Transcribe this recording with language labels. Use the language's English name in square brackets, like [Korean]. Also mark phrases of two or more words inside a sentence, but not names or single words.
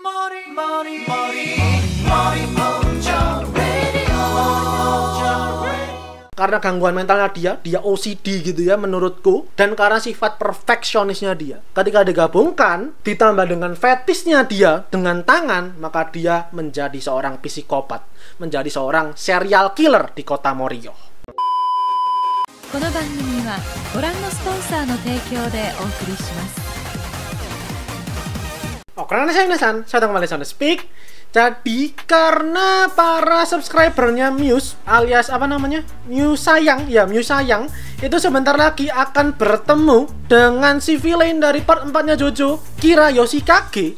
[Indonesian] Karena gangguan mentalnya dia OCD gitu ya menurutku, dan karena sifat perfeksionisnya dia. Ketika digabungkan, ditambah dengan fetisnya dia dengan tangan, maka dia menjadi seorang psikopat, menjadi seorang [English] serial killer [Indonesian] di kota Morio. [Japanese] この番組はご覧のスポンサーの提供でお送りします。 [Indonesian] Oke, saya kembali Sound Speak. Jadi karena para subscribernya Muse alias apa namanya? Musayang itu sebentar lagi akan bertemu dengan si villain dari part 4-nya JoJo, Kira Yoshikage.